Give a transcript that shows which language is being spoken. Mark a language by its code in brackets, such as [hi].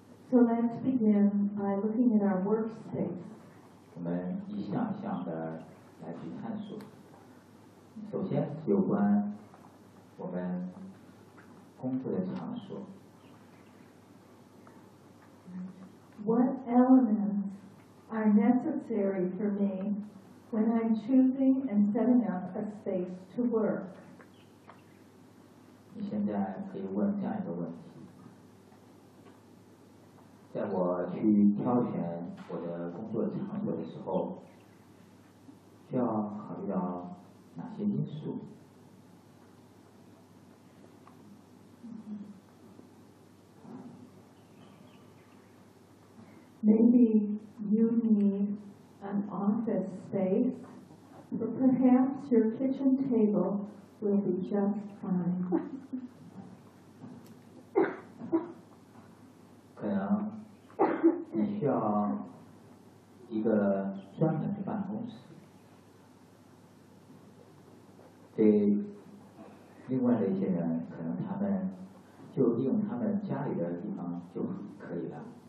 [en] So let's begin by looking at our workspace. [zh] 我们一项一项的来去探索。首先是有关我们工作的场所。 [en] What elements are necessary for me when I'm choosing and setting up a space to work? [zh] 你现在可以问这样一个问题，在我去挑选我的工作场所的时候，需要考虑到哪些因素？ [en] Maybe you need an office space, but perhaps your kitchen table will be just fine. [zh] 可能你需要一个专门的办公室，对另外的一些人可能他们就利用他们家里的地方就可以了。